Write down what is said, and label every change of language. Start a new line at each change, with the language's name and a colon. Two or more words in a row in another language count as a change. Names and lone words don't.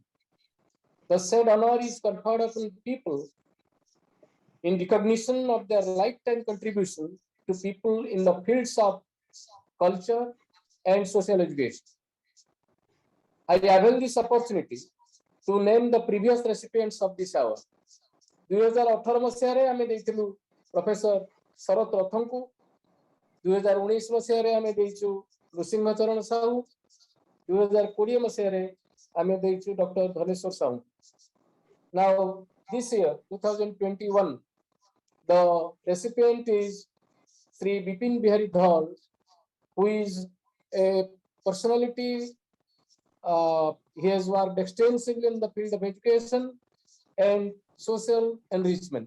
English: The said honor is conferred upon people in recognition of their lifetime contribution to people in the fields of culture and social education. I avail this opportunity to name the previous recipients of this award.
Odia: 2018 ମସିହାରେ ଆମେ ଦେଇଥିଲୁ ପ୍ରଫେସର ଶରତ ରଥଙ୍କୁ, 2019 ମସିହାରେ ଆମେ ଦେଇଛୁ ନୃସିଂହ ଚରଣ ସାହୁ, 2020 ମସିହାରେ ଆମେ ଦେଇଛୁ ଡକ୍ଟର ଧନେଶ୍ୱର ସାହୁ.
English: Now this year 2021 the recipient is Sri Bipin Bihari Dhal, who is a personality. He has worked extensively in the field of education and social enrichment.